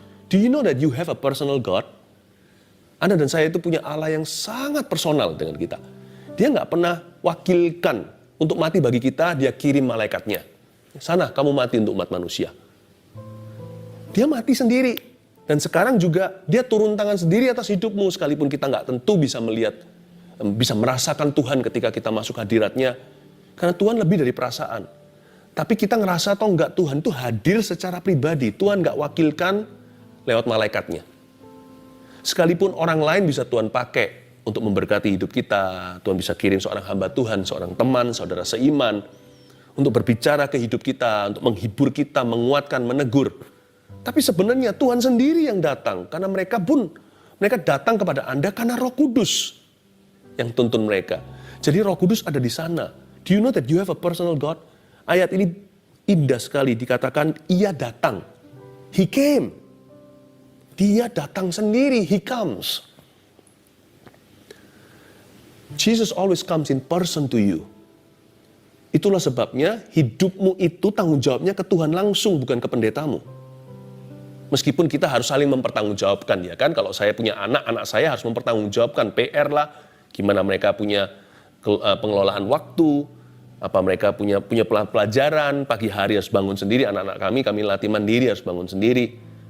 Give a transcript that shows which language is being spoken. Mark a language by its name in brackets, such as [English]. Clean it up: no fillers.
[English] Do you know that you have a personal God? [Indonesian] Anda dan saya itu punya Allah yang sangat personal dengan kita. Dia nggak pernah wakilkan untuk mati bagi kita, dia kirim malaikatnya. Sana, kamu mati untuk umat manusia. Dia mati sendiri. Dan sekarang juga dia turun tangan sendiri atas hidupmu, sekalipun kita nggak tentu bisa melihat, bisa merasakan Tuhan ketika kita masuk hadiratnya. Karena Tuhan lebih dari perasaan. Tapi kita ngerasa atau enggak, Tuhan itu hadir secara pribadi. Tuhan nggak wakilkan lewat malaikatnya. Sekalipun orang lain bisa Tuhan pakai untuk memberkati hidup kita, Tuhan bisa kirim seorang hamba Tuhan, seorang teman, saudara seiman, untuk berbicara ke hidup kita, untuk menghibur kita, menguatkan, menegur. Tapi sebenarnya Tuhan sendiri yang datang, karena mereka datang kepada Anda karena Roh Kudus yang tuntun mereka. Jadi Roh Kudus ada di sana. [English] Do you know that you have a personal God? [Indonesian] Ayat ini indah sekali, dikatakan ia datang. [English] He came. [Indonesian] Dia datang sendiri, [English] He comes. Jesus always comes in person to you. [Indonesian] Itulah sebabnya hidupmu itu tanggung jawabnya ke Tuhan langsung, bukan ke pendetamu. Meskipun kita harus saling mempertanggungjawabkan, ya kan? Kalau saya punya anak saya harus mempertanggungjawabkan PR lah, gimana mereka punya pengelolaan waktu, apa mereka punya pelajaran, pagi hari harus bangun sendiri, anak-anak kami latih mandiri harus bangun sendiri.